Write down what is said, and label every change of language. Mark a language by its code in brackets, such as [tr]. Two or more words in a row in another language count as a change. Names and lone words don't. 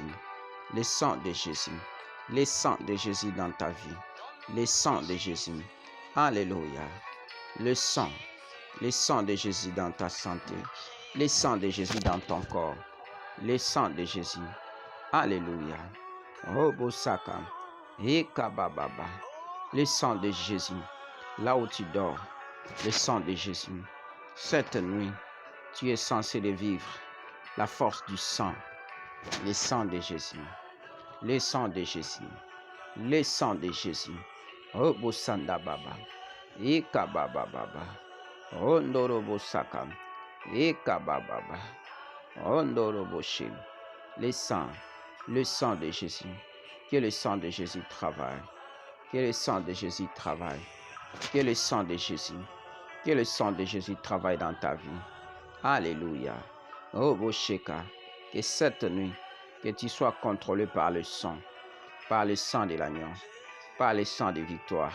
[fr] Le sang de Jésus. Le sang de Jésus dans ta vie. Le sang de Jésus. Alléluia. Le sang de Jésus dans ta santé. Le sang de Jésus dans ton corps. Le sang de Jésus. Alléluia. Robo Saka. Ekababa. Le sang de Jésus. Là où tu dors. Le sang de Jésus. Cette nuit, tu es censé de vivre la force du sang. Le sang de Jésus. Le sang de Jésus. Le sang de Jésus. Robo Sanda Baba. Ekababa. Ondorobo Saka. Ekababa. Ondorobo Shim. Le sang de Jésus. Que le sang de Jésus travaille. Que le sang de Jésus travaille. Que le sang de Jésus. Que le sang de Jésus travaille dans ta vie. Alléluia. Robo Sheka. Que cette nuit, que tu sois contrôlé par le sang de l'agneau, par le sang de victoire.